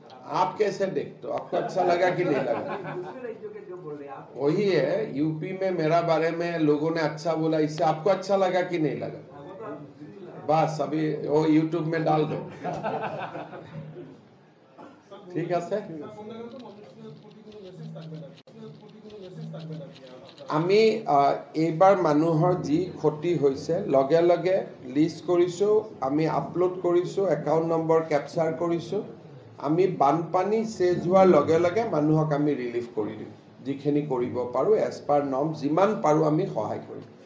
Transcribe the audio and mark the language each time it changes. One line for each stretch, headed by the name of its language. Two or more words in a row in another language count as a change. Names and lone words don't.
Hindi: आप कैसे देखते हो? आपको अच्छा लगा कि नहीं लगा? दूसरे राज्यों के जो बोल रहे हैं आप, वही है, यूपी में मेरा बारे में लोगों ने अच्छा बोला, इससे आपको अच्छा लगा कि नहीं लगा? बस अभी वो यूट्यूब में डाल दो, ठीक है सर।
Assamese: আমি এইবাৰ মানুহৰ যি ক্ষতি হৈছে লগে লগে লিষ্ট কৰিছোঁ, আমি আপলোড কৰিছোঁ,
English: account number
Assamese: কেপচাৰ কৰিছোঁ। আমি বানপানী চেজ হোৱাৰ লগে লগে মানুহক আমি ৰিলিফ কৰি দিম, যিখিনি কৰিব পাৰোঁ
English: as per norm,
Assamese: যিমান পাৰোঁ আমি সহায় কৰিম।